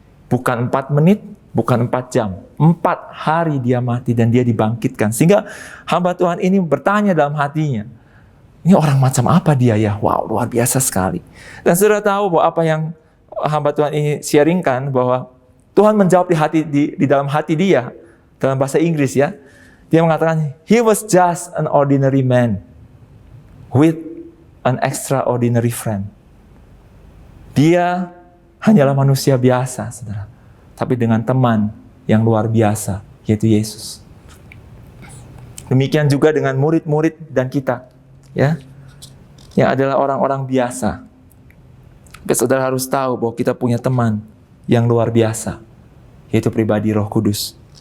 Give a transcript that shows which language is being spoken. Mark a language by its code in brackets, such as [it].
[id] Bukan 4 menit, bukan 4 jam. 4 hari dia mati dan dia dibangkitkan. Sehingga hamba Tuhan ini bertanya dalam hatinya, ini orang macam apa dia ya? Wow, luar biasa sekali. Dan saudara tahu bahwa apa yang hamba Tuhan ini sharingkan, bahwa Tuhan menjawab di dalam hati dia, dalam bahasa Inggris ya. Dia mengatakan, [en] he was just an ordinary man with an extraordinary friend. [id] Dia hanyalah manusia biasa, saudara. Tapi dengan teman yang luar biasa, yaitu Yesus. Demikian juga dengan murid-murid dan kita, ya, yang adalah orang-orang biasa. Tapi saudara harus tahu bahwa kita punya teman yang luar biasa, yaitu pribadi Roh Kudus.